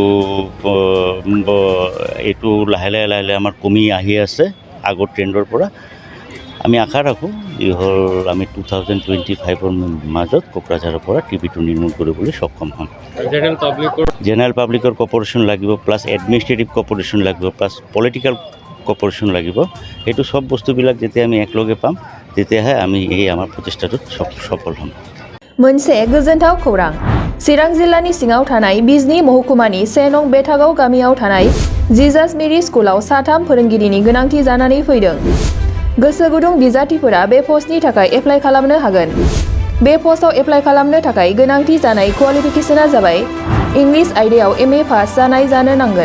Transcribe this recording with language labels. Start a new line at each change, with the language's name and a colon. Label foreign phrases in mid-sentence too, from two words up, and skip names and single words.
Assamese: এইটো লাহে লাহে আমাৰ কমি আহি আছে আগৰ ট্ৰেণ্ডৰ পৰা আমি আশা ৰাখোঁ হ'ল আমি 2025ৰ মাজত কোকৰাঝাৰৰ পৰা টিভিটো নিৰ্মূল কৰিবলৈ সক্ষম হ'ম
English: general publicৰ corporation
Assamese: লাগিব
English: plus administrative corporation
Assamese: লাগিব
English: plus political corporation
Assamese: লাগিব এইটো সব বস্তুবিলাক যেতিয়া আমি একলগে পাম তেতিয়াহে আমি এই আমাৰ প্ৰচেষ্টাটোত সফল হ'ম
Bodo: मोनसे गोजोनथाव खौरां चिरां जिल्लानि सिङाव थानाय बिजनी महकुमानि 1 नं बेथागाव गामियाव थानाय जिजास मेरि स्कुलाव साथाम फोरोंगिरिनि गोनांथि जानानै फैदों गोसो गुदुं बिजाथिफोरा बे पस्टनि थाखाय एप्लाइ खालामनो हागोन बे पस्टआव एप्लाइ खालामनो थाखाय गोनांथि जानाय क्वालिफिकेशना जाबाय इंलिश आयदायाव MA पास जानाय जानो नांगोन